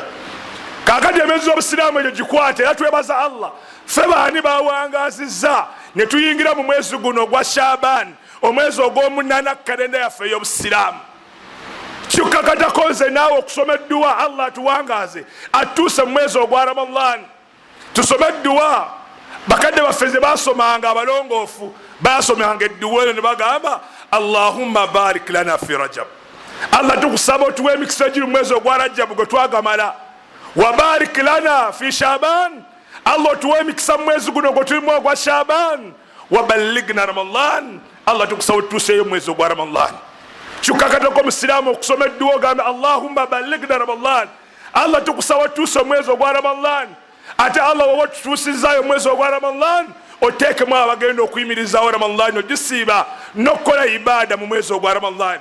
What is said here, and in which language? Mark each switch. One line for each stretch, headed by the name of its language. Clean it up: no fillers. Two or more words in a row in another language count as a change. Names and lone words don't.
Ganda: Kakati emyezi obusiraamu egyo gikwate era twebaza Allah ffe baani bawangazizza ne tuyingira mu mwezi guno ogwa Shaban, omwezi ogw'omunana kalenda yaffe ey'obusiraamu. Kikakatako nze naawe okusoma edduwa Allah atuwangaze atuuse mu mwezi ogwa Ramadan. Tusome edduwa bakadde baffe ze basomanga abalongoofu basomanga edduwa eno ne bagamba
Arabic: اللهم بارك لنا في رجب.
Ganda: Allah tukusaba otuwa emikisa egiri mu mwezi ogwa Rajab gwe twagamala.
Arabic: وبارك لنا في شعبان.
Ganda: Allah otuwa emikisa mu mwezi guno gwe tulimu ogwa Shaban.
Arabic: وبلغنا رمضان.
Ganda: Allah tukusaba otuuseeyo mu mwezi ogwa Ramadan. Kikakatako musiraamu okusoma edduwa ogambe
Arabic: اللهم بلغنا رمضان.
Ganda: Allah tukusaba otuuse omwezi ogwa Ramadan. Ate Allah wowe tutuusizaayo omwezi ogwa Ramadan oteekemu abagenda okuyimirizaawo Ramadan ogisiiba n'okukola ibaada mu mwezi ogwa Ramadan.